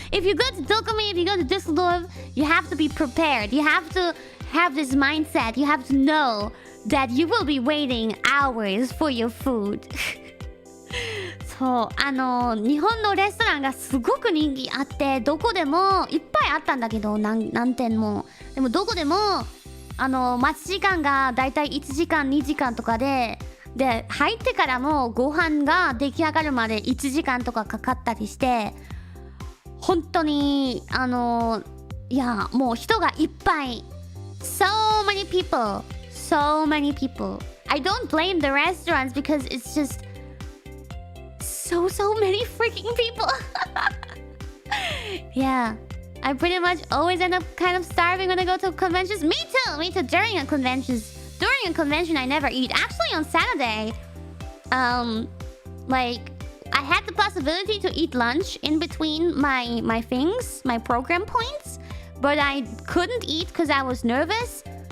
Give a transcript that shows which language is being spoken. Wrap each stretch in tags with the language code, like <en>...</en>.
<en>If you go to Dokomi, if you go to Dusseldorf, you have to be prepared. You have to have this mindset. You have to know that you will be waiting hours for your food.</en> <ja>そう、日本のレストランがすごく人気あって、どこでもいっぱいあったんだけど、何店も。でもどこでも待ち時間がだいたい1時間2時間とかで、入ってからもご飯が出来上がるまで1時間とかかかったりして、本当にいやもう人がいっぱい。</ja> <en>So many people. So many people. I don't blame the restaurants because it's just so many freaking people. Yeah. I pretty much always end up kind of starving when I go to conventions. Me too. During a convention, I never eat. Actually, on Saturday, like I had the possibility to eat lunch in between my things, my program points, but I couldn't eat because I was nervous.</en>